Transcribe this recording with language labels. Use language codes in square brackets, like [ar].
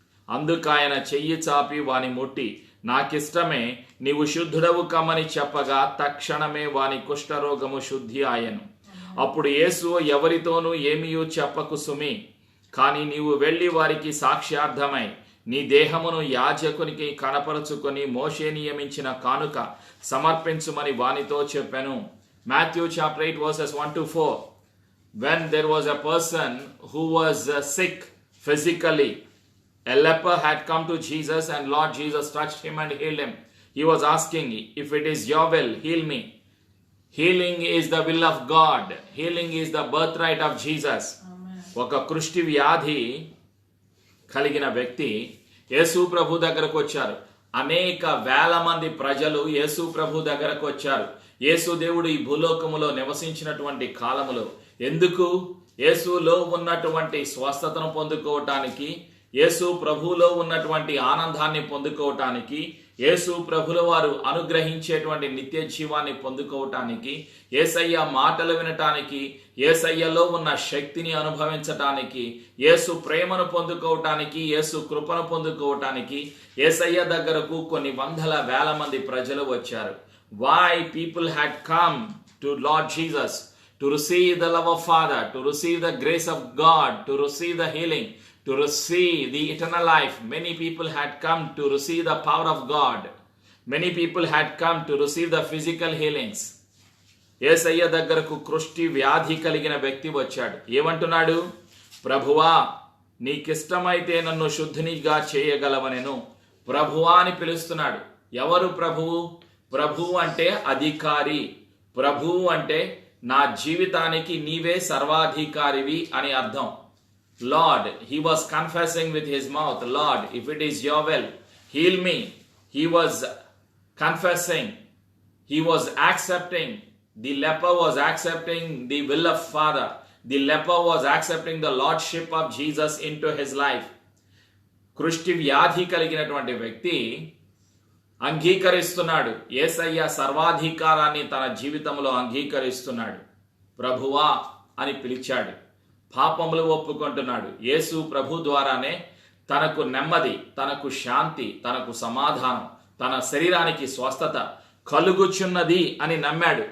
[te] అందుకాయన చెయ్యి చాపి వాని ముట్టి, నాకిష్టమే, నీవు శుద్ధుడవు కమ్మని చెప్పగా తక్షణమే వాని కుష్ఠరోగము శుద్ధి ఆయను. అప్పుడు యేసు, ఎవరితోనూ ఏమీయూ చెప్పకు సుమి, కానీ నీవు వెళ్ళి వారికి సాక్ష్యార్థమై నీ దేహమును యాజకునికి కనపరుచుకొని మోషే నియమించిన కానుక సమర్పించుమని వానితో చెప్పెను. [en] Matthew chapter 8 verses 1 to 4. When there was a person who was sick physically, a leper had come to Jesus and Lord Jesus touched him and healed him. He was asking, if it is your will, heal me. Healing is the will of God. Healing is the birthright of Jesus. [te] ఒక కుష్టి వ్యాధి కలిగిన వ్యక్తి యేసు ప్రభు దగ్గరకు వచ్చారు. అనేక వేల మంది ప్రజలు యేసు ప్రభు దగ్గరకు వచ్చారు. యేసు దేవుడు ఈ భూలోకములో నివసించినటువంటి కాలములో ఎందుకు? యేసులో ఉన్నటువంటి స్వస్థతను పొందుకోవటానికి, యేసు ప్రభువులో ఉన్నటువంటి ఆనందాన్ని పొందుకోవటానికి, యేసు ప్రభుల వారు అనుగ్రహించేటువంటి నిత్య జీవాన్ని పొందుకోవటానికి, యేసయ్య మాటలు వినటానికి, యేసయ్యలో ఉన్న శక్తిని అనుభవించటానికి, యేసు ప్రేమను పొందుకోవటానికి, యేసు కృపను పొందుకోవటానికి యేసయ్య దగ్గరకు కొన్ని వందల వేల మంది ప్రజలు వచ్చారు. Why people had come to Lord Jesus to receive the love of Father, to receive the grace of God, to receive the healing, to receive the eternal life. Many people had come to receive the power of God. Many people had come to receive the physical healings. యేసయ్య దగ్గరకు కుష్టి వ్యాధి కలిగిన వ్యక్తి వచ్చాడు. ఏమంటున్నాడు? ప్రభువా, నీకిష్టమైతే నన్ను శుద్ధినిగా చేయగలవనెను. ప్రభువా అని పిలుస్తున్నాడు. ఎవరు ప్రభువు? ప్రభువు అంటే అధికారి. ప్రభువు అంటే నా జీవితానికి నీవే సర్వాధికారివి అని అర్థం. [en] Lord, he was confessing with his mouth, Lord, if it is your will, heal me. He was confessing, he was accepting, the leper was accepting the will of Father. The leper was accepting the lordship of Jesus into his life. [te] కుష్టి వ్యాధి కలిగినటువంటి వ్యక్తి అంగీకరిస్తున్నాడు, యేసయ్య సర్వాధికారాన్ని తన జీవితంలో అంగీకరిస్తున్నాడు. ప్రభువా అని పిలిచాడు, పాపములు ఒప్పుకుంటున్నాడు. యేసు ప్రభు ద్వారానే తనకు నెమ్మది, తనకు శాంతి, తనకు సమాధానం, తన శరీరానికి స్వస్థత కలుగుచున్నది అని నమ్మాడు.